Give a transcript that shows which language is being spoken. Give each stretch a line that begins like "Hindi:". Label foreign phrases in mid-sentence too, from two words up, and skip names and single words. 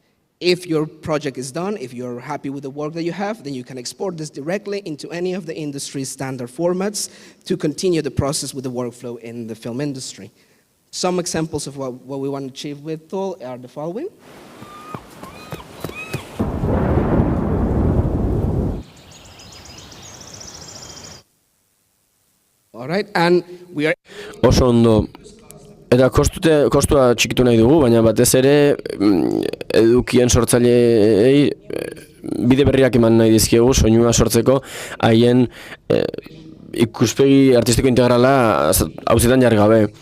English: If your project is done, if you're happy with the work that you have, then you can export this directly into any of the industry's standard formats to continue the process with the workflow in the film industry. Some examples of what we want to achieve with Thol are the following. All right, and we are...
Basque: Oso ondo. Eta kostua txikitu nahi dugu, baina batez ere edukien sortzaileei bide berriak eman nahi dizkiegu soinua sortzeko haien ikuspegi artistiko integrala hauzetan jarri gabe.